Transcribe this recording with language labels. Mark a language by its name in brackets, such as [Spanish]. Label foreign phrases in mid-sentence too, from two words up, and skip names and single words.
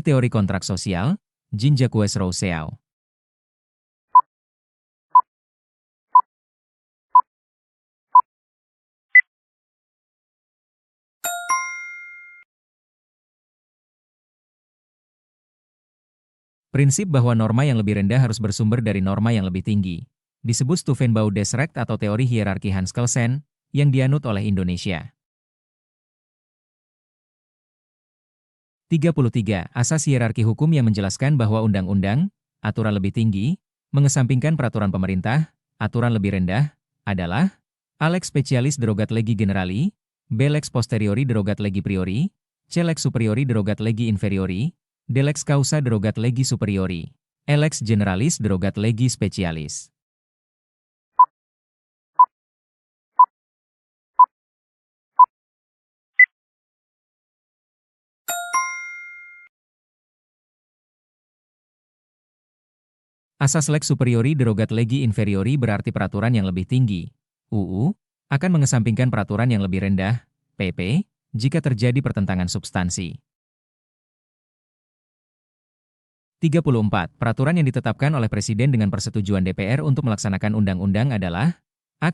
[Indonesian] Teori kontrak sosial, Jean-Jacques Rousseau. Prinsip bahwa norma yang lebih rendah harus bersumber dari norma yang lebih tinggi disebut Steuvenbauer-Desrecht atau teori hierarki Hans Kelsen, yang dianut oleh Indonesia. 33. Asas hierarki hukum yang menjelaskan bahwa undang-undang, aturan lebih tinggi, mengesampingkan peraturan pemerintah, aturan lebih rendah, adalah A. [Latin] Lex specialis derogat legi generali, B. Lex posteriori derogat legi priori, C. Lex superiori derogat legi inferiori, D. Lex causa derogat legi superiori, E. Lex generalis derogat legi specialis. [Indonesian] Asas [Latin] lex superiori derogat legi inferiori [Indonesian] berarti peraturan yang lebih tinggi, UU, akan mengesampingkan peraturan yang lebih rendah, PP, jika terjadi pertentangan substansi. 34. Peraturan yang ditetapkan oleh Presiden dengan persetujuan DPR untuk melaksanakan undang-undang adalah A.